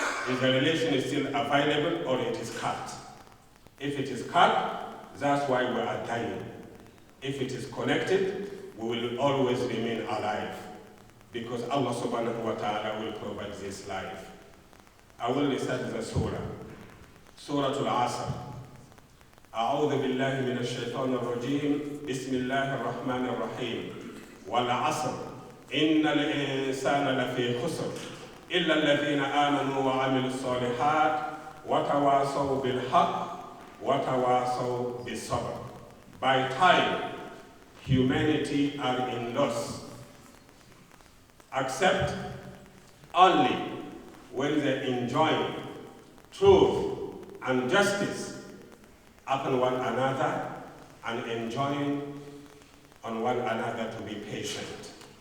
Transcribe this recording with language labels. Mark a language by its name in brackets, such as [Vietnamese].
[English] Is the relation still available or it is cut? If it is cut, that's why we are dying. If it is connected, we will always remain alive, because Allah subhanahu wa ta'ala will provide this life. I will recite the surah. Surah Al-Asr. [Arabic] أعوذ بالله من الشيطان الرجيم بسم الله الرحمن الرحيم والعصر إن الإنسان لفي خسر إلا الذين آمنوا وعملوا الصالحات وتواصوا بالحق وتواصوا بالصبر. [English] By time, humanity are in loss, except only when they enjoy truth and justice upon one another and enjoying on one another to be patient.